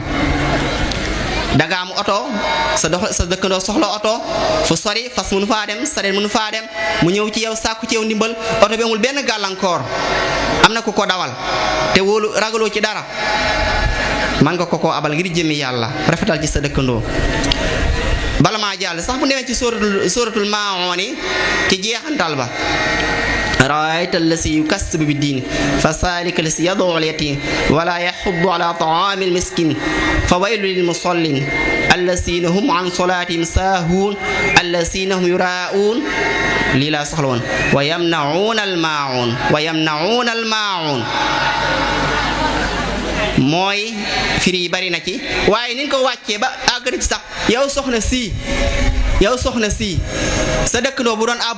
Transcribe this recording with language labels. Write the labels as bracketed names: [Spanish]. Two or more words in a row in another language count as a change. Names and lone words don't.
[Wolof] danga am oto sa dëkkandoo soxla oto fu sori fas mënu faa dem sareet mënu faa dem mu ñëw ci yow sàkku ci yow ndimbal oto bi amul benn gàllankoor am na ku ko dawal te wóolu ragaloo ci dara man nga ko abal ngir jëmi yàlla rafetal ci sa dëkkandoo. bala maa jàll sax bu demee ci suratul maa'un ci jeexantal ba [Arabic] رأيت الذي يكسب بالدين فذلك الذي يدعو اليتيم ولا يحض على طعام المسكين فويل للمصلين الذين هم عن صلاتهم ساهون الذين هم يراءون [Wolof] lii laa soxla woon [Arabic] ويمنعون الماعون [Wolof] mooy firi yi bari na ci waaye ni nga ko wàccee ba àgg ci sax yow soxna si sa dëkkandoo bu doon àbbu